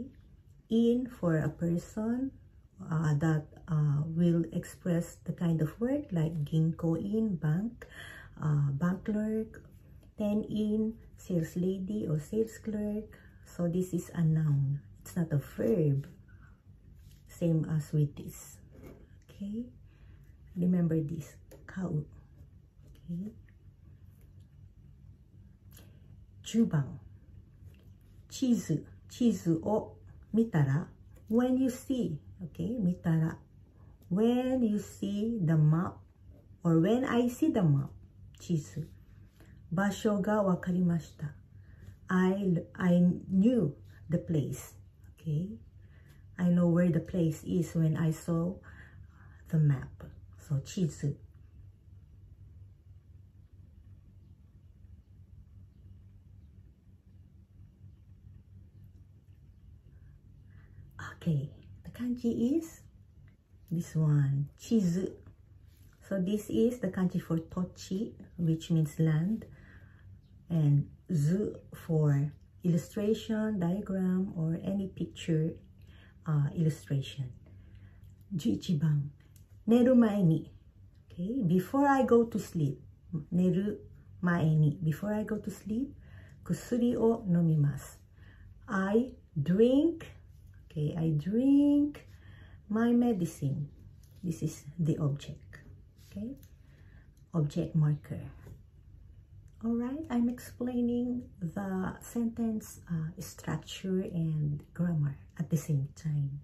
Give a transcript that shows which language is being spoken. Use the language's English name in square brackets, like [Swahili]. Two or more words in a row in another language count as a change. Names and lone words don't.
[English] In for a person that will express the kind of work like ginko in, bank, bank clerk, ten in, sales lady or sales clerk. So this is a noun. It's not a verb. Same as with this. Okay? Remember this. Kau. Okay. [Japanese] 10番、地図を見たら [English] when you see, okay, 見たら when you see the map or when I see the map [Japanese] 地図場所がわかりました [English] I knew the place, okay, I know where the place is when I saw the map. So 地図 Okay, the kanji is this one, 地図. So this is the kanji for tochi, which means land, and zu for illustration, diagram, or any picture illustration. [Japanese] 11 番、寝る前に. [English] Okay, before I go to sleep. [Japanese] 寝る前に [English] before I go to sleep, [Japanese] 薬を飲みます. [English] I drink. Okay, I drink my medicine. This is the object. Okay, object marker. All right, I'm explaining the sentence structure and grammar at the same time.